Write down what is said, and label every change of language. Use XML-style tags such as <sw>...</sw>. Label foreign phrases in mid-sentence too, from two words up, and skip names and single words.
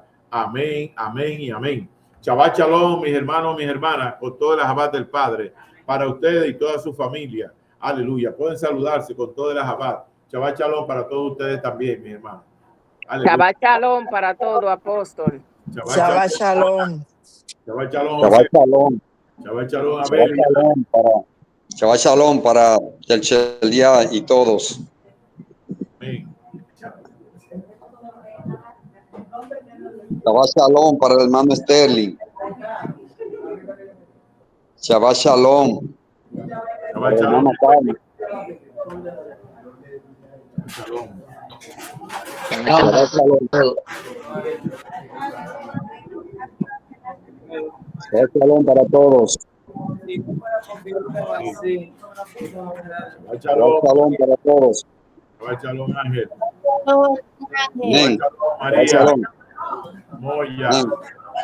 <es>Amén, amén y amén.</es> <he>שבת שלום,</he> <es>mis hermanos, mis hermanas, con toda la Shabbat del Padre, para ustedes y toda su familia. Aleluya. Pueden saludarse con toda la Shabbat.</es> <he>שבת שלום</he> <es>para todos ustedes también, mis hermanos. Aleluya.</es> <he>שבת שלום</he> <es>para todo, apóstol.</es> <he>שבת שלום. שבת שלום. שבת שלום. שבת שלום. שבת שלום</he> <es>para el día y todos. Amén.</es> <he>שבת שלום</he> <es>para el hermano Sterling.</es> <he>שבת שלום. שבת שלום. Shalom. שבת שלום. שבת שלום</he> <es>para todos.</es> <he>Shabbat שבת שלום</he> <es>para todos.</es> <he>שבת שלום, Ángel.</he> <es>Amén.</es> <he>שבת שלום, María. שבת שלום. Moya.</he> <es>Amén.</es>